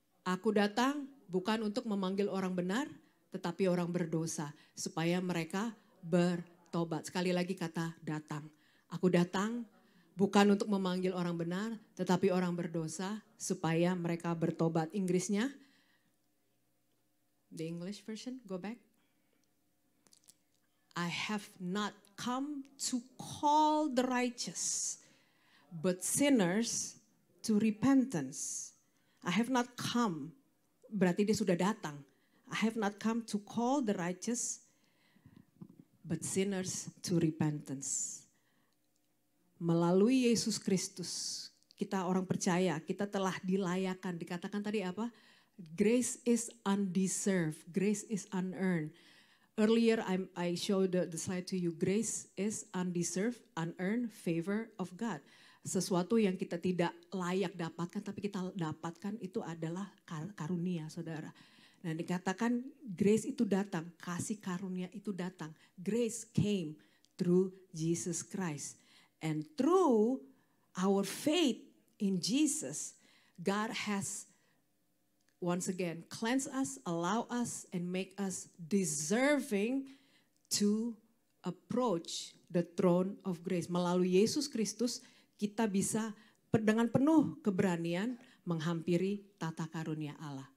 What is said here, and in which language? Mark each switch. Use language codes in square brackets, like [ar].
[id] Aku datang bukan untuk memanggil orang benar, tetapi orang berdosa. Supaya mereka bertobat. Sekali lagi kata datang. Aku datang bukan untuk memanggil orang benar, tetapi orang berdosa supaya mereka bertobat. Inggrisnya, [en] The English version, go back. I have not come to call the righteous, but sinners to repentance. I have not come, [id] berarti dia sudah datang. [en] I have not come to call the righteous, but sinners to repentance. [id] Melalui Yesus Kristus, kita orang percaya, kita telah dilayakan. Dikatakan tadi apa? [en] Grace is undeserved, grace is unearned. Earlier I showed the slide to you. Grace is undeserved, unearned favor of God. [id] Sesuatu yang kita tidak layak dapatkan, tapi kita dapatkan itu adalah karunia, saudara. Nah, dikatakan grace itu datang, kasih karunia itu datang. [en] Grace came through Jesus Christ. And through our faith in Jesus, God has once again cleanse us, allow us, and make us deserving to approach the throne of grace. [id] Melalui Yesus Kristus, kita bisa dengan penuh keberanian menghampiri tata karunia Allah.